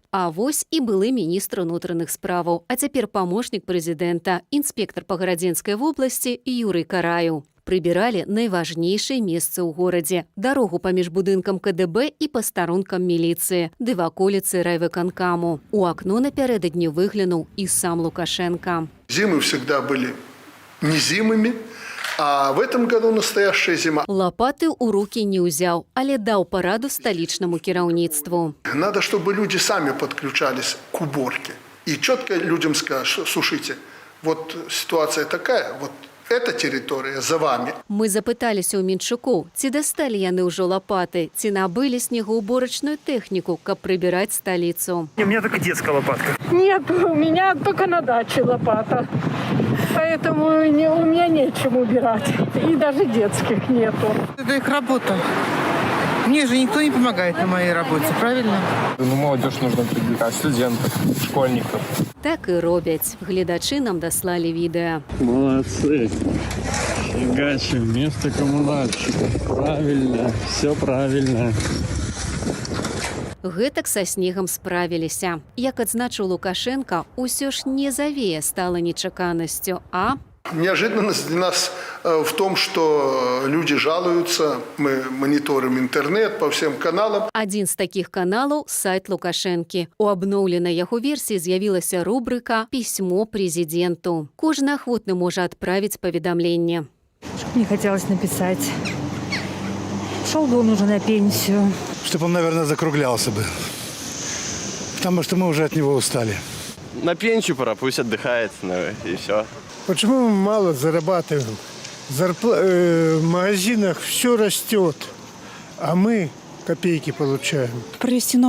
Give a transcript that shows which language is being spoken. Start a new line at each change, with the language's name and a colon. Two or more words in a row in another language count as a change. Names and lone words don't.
Belarusian: А вось і былы міністр унутраных справаў, а цяпер памочнік прэзідэнта, інспектар па Гарадзенскай вобласці Юрый Караю. Прыбіралі найважнейшыя месцы ў горадзе, дарогу паміж будынкам КДБ і пастарункам міліцыі, ды ваколіцы райвыканкаму. У акно напярэдадні выглянуў і сам Лукашенко.
Russian: Зимы всегда были не зимами, а в этом году настоящая зима.
Belarusian: Лопаты ў рукі не ўзяў, але даў параду сталічнаму кіраўніцтву.
Russian: Надо, чтобы люди сами подключались к уборке. И четко людям скажешь, слушайте, вот ситуация такая, вот эта территория за вами.
Belarusian: Мы запыталіся ў менчукоў, ці дасталі яны ўжо лопаты, ці набылі снегоуборачную тэхніку, каб прыбіраць сталіцу.
Russian: У меня только детская лопатка. Нет, у меня только на даче лопата. Поэтому у меня нечем убирать. И даже детских нету. Это их работа. Мне же никто не помогает на моей работе, правильно? Молодежь нужно привлекать, студентов, школьников.
Belarusian: Так і робяць. Гледачы нам даслалі відэа.
Russian: Молодцы. Фигачим, место коммунальщика. Правильно, все правильно.
Belarusian: Гэтак са снегам справіліся. Як адзначыў Лукашенко, усё ж не завея стала нечаканасцю, а...
Russian: Неожиданность для нас в том, что люди жалуются, мы мониторим интернет по всем каналам.
Belarusian: Адзін з такіх каналаў – сайт Лукашэнкі. У абноўленай яго версіі з'явілася рубрика «Пісьмо президенту». Кожны ахвотны можа адправіць паведамленне.
Russian: Мне хотелось написать. Шел бы он уже на пенсию. Чтобы он, наверное, закруглялся бы. Потому что мы уже от него устали. На пенсию пора, пусть отдыхает, и все. Почему мы мало зарабатываем? В магазинах все растет, а мы копейки получаем.